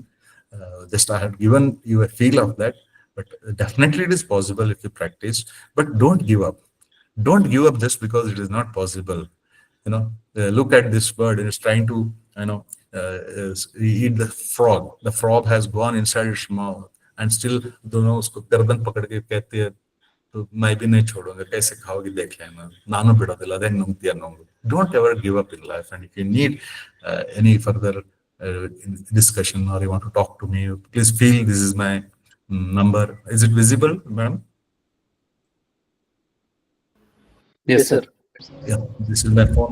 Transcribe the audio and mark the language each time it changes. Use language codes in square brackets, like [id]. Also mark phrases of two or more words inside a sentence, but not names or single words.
[en] Just I have given you a feel of that. But definitely it is possible if you practice. But don't give up. Don't give up just because it is not possible. Look at this bird. It is trying to, eat the frog. The frog has gone inside its mouth and still, [hi] उसको गर्दन पकड़ के कहती है, तो मैं भी नहीं छोड़ूंगा, कैसे खाओगी देख लेना, [kn] ನಾನು ಬಿಡೋದಿಲ್ಲ, ಅದೇ ನುಂಗ್ತೀಯ ನುಂಗು. [en] Don't ever give up in life. And if you need any further discussion, or you want to talk to me, please feel this is my number. Is it visible, ma'am? Yes, sir. Yeah, this is my phone.